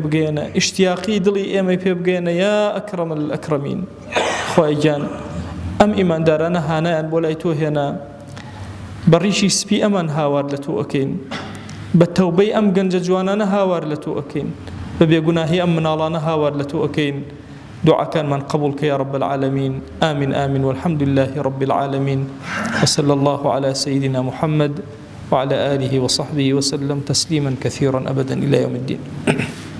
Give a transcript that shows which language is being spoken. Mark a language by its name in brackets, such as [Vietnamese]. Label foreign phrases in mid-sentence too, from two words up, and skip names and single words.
[Central Kurdish] بگەێنە ئیشتیاقی دڵی ئێمەی پێ بگەێنە [Arabic] یا ئەکرەم الئەکرەمین [Central Kurdish] خوای گیان ئەم ئیماندارانە هانایان بۆ لای تۆ هێنا بە ڕیشی سپی ئەمان هاوار لە تۆ ئەکەین بە تەوبەی ئەم گەنجە جوانانە هاوار لە تۆ ئەکەین بە بێگوناهی ئەم مناڵانە هاوار لە تۆ ئەکەین [Arabic] دعاء كان من قبولك يا رب العالمين آمين آمين والحمد لله رب العالمين وصلى الله على سيدنا محمد وعلى آله وصحبه وسلم تسليما كثيرا أبدا إلى يوم الدين